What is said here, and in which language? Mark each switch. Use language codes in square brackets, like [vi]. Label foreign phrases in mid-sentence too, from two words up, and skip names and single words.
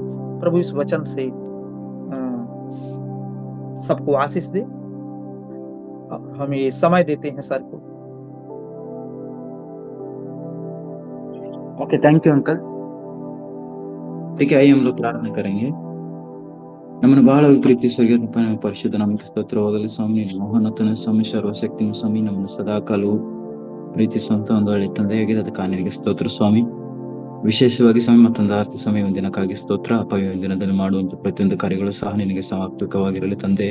[hi] प्रभु इस वचन से सबको आशीष दे। हम ये समय देते हैं सर को। [en] okay, thank you uncle. [hi] ठीक है, आइए हम लोग प्रार्थना करेंगे। [kn] ನಮ್ಮನ್ನು ಬಹಳ ಪ್ರೀತಿ ಸ್ವರ್ಗೀಯ ಪರಿಶುದ್ಧ ನಮಗೆ ಸ್ತೋತ್ರವಾಗಲಿ ಸ್ವಾಮಿ. ಮಹೋನ್ನತನ ಸ್ವಾಮಿ, ಸರ್ವಶಕ್ತಿನ ಸ್ವಾಮಿ, ನಮ್ಮನ್ನು ಸದಾಕಾಲವು ಪ್ರೀತಿಸುವಂತ ಒಂದು ಒಳ್ಳೆ ತಂದೆಯಾಗಿದೆ, ಅದಕ್ಕೆ ನಿನಗೆ ಸ್ತೋತ್ರ ಸ್ವಾಮಿ. ವಿಶೇಷವಾಗಿ ಸ್ವಾಮಿ ಮತ್ತೊಂದು ಆರ್ತಿ ಸ್ವಾಮಿ ಒಂದಿನಕ್ಕಾಗಿ ಸ್ತೋತ್ರ. ಅಪ್ಪ, ಈ ಒಂದಿನದಲ್ಲಿ ಮಾಡುವಂತ ಪ್ರತಿಯೊಂದು ಕಾರ್ಯಗಳು ಸಹ ನಿನಗೆ ಸಮರ್ಪಕವಾಗಿರಲಿ ತಂದೆ.